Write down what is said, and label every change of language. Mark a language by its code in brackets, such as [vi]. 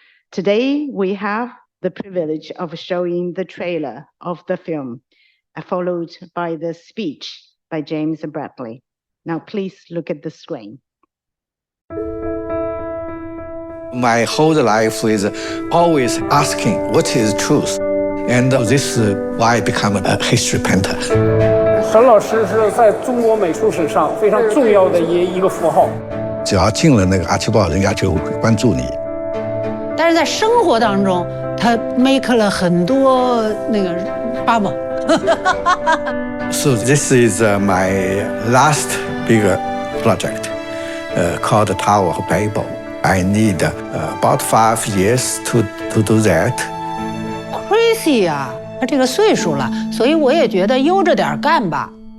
[en] Today, we have the privilege of showing the trailer of the film, followed by the speech by James Bradley. Now, please look at the screen. My whole life is always asking what is truth, and this is why I become a history painter. [zh] 沈老师是在中国美术史上非常重要的一个符号。只要进了那个阿奇堡，人家就会关注你。但是在生活当中，他 make 了很多那个 bubble。 [en] So this is my last big project called Tower of Babel. I need about 5 years to do that. [zh] Crazy 啊，他这个岁数了，所以我也觉得悠着点干吧。